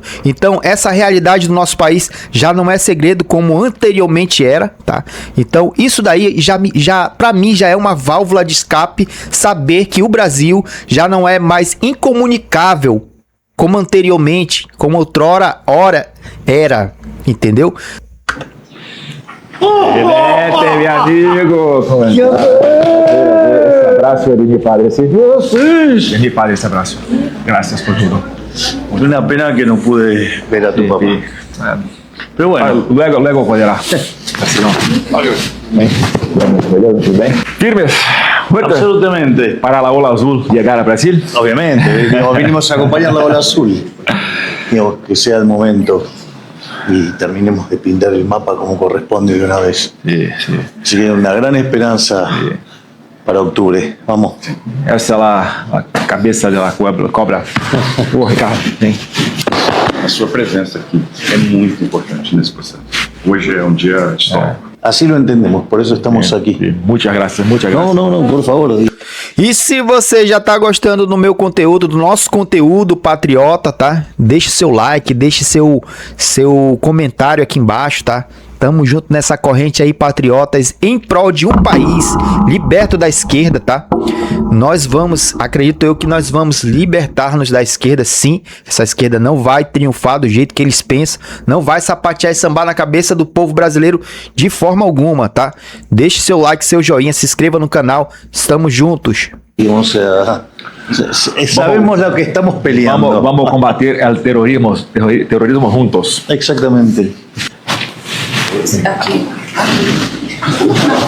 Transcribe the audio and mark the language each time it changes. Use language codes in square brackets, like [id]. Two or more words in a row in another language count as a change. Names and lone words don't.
[pt] Então essa realidade do nosso país já não é segredo como anteriormente era, tá? Então isso daí já pra mim já é uma válvula de escape, saber que o Brasil já não é mais incomunicável como anteriormente, como outrora era, entendeu? [es] Excelente, mi amigo. Ese abrazo de mi padre, ¿sí? De mi padre ese abrazo. Gracias por todo. Una pena que no pude ver a tu papá. Pero bueno. Luego podrá. Así no. Bem. Firmes. Fuerte. Absolutamente. Para la ola azul llegar a Brasil. Obviamente. Vinimos a acompañar la ola azul. Digo, que sea el momento y terminemos de pintar el mapa como corresponde de una vez. Sí. Así que una gran esperanza para octubre. Vamos. [pt] Essa é a cabeça da cobra. Ricardo, vem. A sua presença aqui é muito importante nesse processo. Hoje é um dia histórico. [es] Así lo entendemos, por eso estamos aqui. Muchas gracias. [pt] Não, por favor. E se você já tá gostando do meu conteúdo, do nosso conteúdo patriota, tá? Deixe seu like, deixe seu comentário aqui embaixo, tá? Tamo junto nessa corrente aí, patriotas, em prol de um país liberto da esquerda, tá? Nós vamos, acredito eu que nós vamos libertar-nos da esquerda, sim. Essa esquerda não vai triunfar do jeito que eles pensam, não vai sapatear e sambar na cabeça do povo brasileiro de forma alguma, tá? Deixe seu like, seu joinha, se inscreva no canal, estamos juntos. [es] Sabemos lo que estamos peleando. Vamos a combater el terrorismo juntos. Exactamente. Aquí.